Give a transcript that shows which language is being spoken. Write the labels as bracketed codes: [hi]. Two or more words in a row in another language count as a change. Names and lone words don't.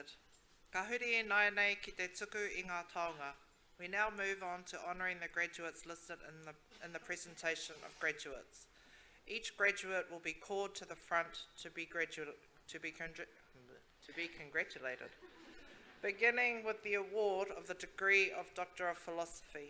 [mi] Ka huri e nai nei ki te tuku I ngā taonga. [en] We now move on to honouring the graduates listed in the presentation of graduates. Each graduate will be called to the front to be congratulated. Beginning with the award of the degree of Doctor of Philosophy.